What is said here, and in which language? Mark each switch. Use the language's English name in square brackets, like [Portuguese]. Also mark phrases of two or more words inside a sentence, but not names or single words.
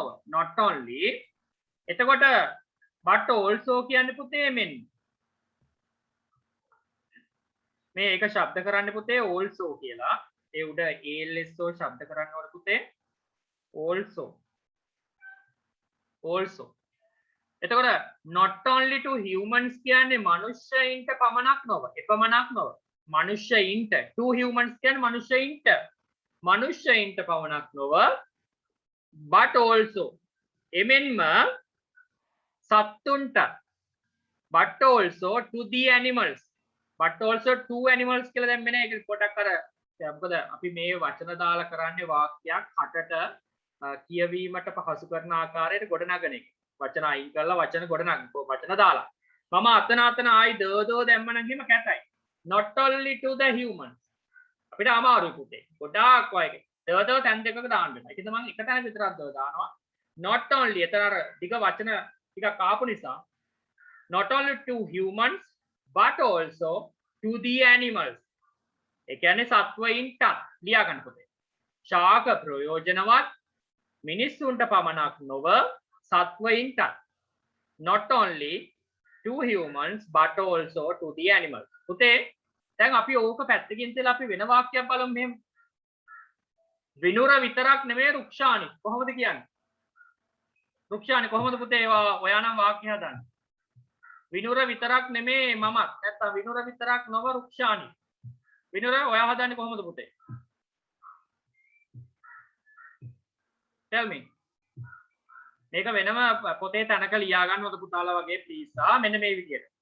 [English] not only. [Sinhala] එතකොට [English] but also [Sinhala] කියන්නේ පුතේ මෙන්න. මේ එක ශබ්ද කරන්න පුතේ also කියලා. ඒ උඩ ALSO ශබ්ද කරන්න ඕන පුතේ. also. එතකොට [English] not only to humans [Sinhala] කියන්නේ මනුෂ්‍යයින්ට පමණක් නොව. එපමණක් නොව. මනුෂ්‍යයින්ට [English] to humans [Sinhala] කියන්නේ මනුෂ්‍යයින්ට පමණක් නොව [English] but also [Sinhala] එමෙන්ම සත්තුන්ට [English] but also to the animals. but also to animals [Sinhala] කියලා දැන් මෙන්න ඒක පොඩක් අර මොකද අපි මේ වචන දාලා කරන්නේ වාක්‍යයක් අටට කියවීමට පහසු කරන ආකාරයට ගොඩනගන එක. වචන අයින් කරලා වචන ගොඩනගන වචන දාලා. මම අතන ආයි දෝ දැම්ම නම් එහෙම කැතයි. [English] not only to the humans. [Sinhala] අපිට අමාරුයි පුතේ. ගොඩාක් වගේ. දෝ තැන් දෙකක දාන්න වෙනවා. ඒක තමයි එක තැන විතරක් දෝ දානවා. [English] not only [Sinhala] එතන අර ටික වචන ටිකක් ආපු නිසා [English] not only to humans but also to the animals. [Sinhala] ඒ කියන්නේ සත්වයින්ට ලියා ගන්න පුතේ. ශාක ප්‍රයෝජනවත් මිනිස්සුන්ට පමණක් නොව සත්වයින්ට. [English] not only to humans but also to the animals. [Sinhala] පුතේ දැන් අපි ඕක පැත්තකින් තියලා අපි වෙන වාක්‍යයක් බලමු මෙහෙම. විනුර විතරක් නෙමෙයි රුක්ෂානි. කොහොමද කියන්නේ? රුක්ෂානි කොහොමද පුතේ ඔයා නම් වාක්‍ය හදන්නේ? විනුර විතරක් නෙමෙයි මමත්. නැත්තම් විනුර විතරක් නොව රුක්ෂානි. විනුර ඔයා හදන්නේ කොහොමද පුතේ? [English] tell me. [Sinhala] මේක වෙනම පොතේ තැනක ලියා ගන්නවද පුතාලා වගේ ප්ලීස්. මෙන්න මේ විදියට.